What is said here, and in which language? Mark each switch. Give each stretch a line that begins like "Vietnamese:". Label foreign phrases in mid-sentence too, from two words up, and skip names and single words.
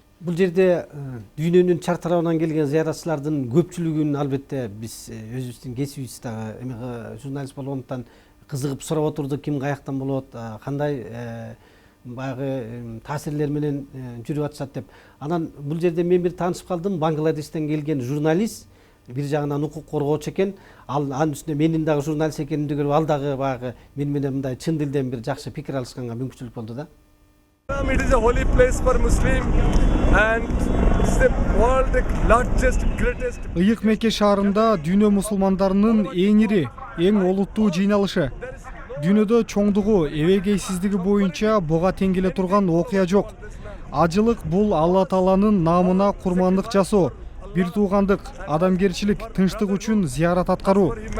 Kyrgyz: Бул жерде дүйнөнүн чар тарабынан келген зыяратчылардын көпчүлүгүн албетте биз өзүбүздүн кесибибиз дагы журналист болгондуктан кызыгып сурап отурдук, ким каяктан болот, кандай баягы таасирлер менен жүрүп атышат деп. Анан бул жерде мен бир таанышып калдым, Бангладештен келген журналист, бир жагынан укук коргоочу экен. Анын үстүнө менин дагы журналист экенимди көрүп, ал дагы баягы мен менен мындай чын дилден бир жакшы пикир алышканга мүмкүнчүлүк болду да.
English: It is a holy place for Muslim and it's the world largest, greatest.
Kyrgyz: Ыйык Мекке шаарында дүйнө мусулмандарынын эң ири, эң олуттуу жыйналышы. Дүйнөдө чоңдугу, эбегейсиздиги боюнча буга тең келе турган окуя жок. Ажылык бул Алла Тааланын наамына курмандык жасоо, бир туугандык, адамгерчилик, тынчтык үчүн зыярат аткаруу.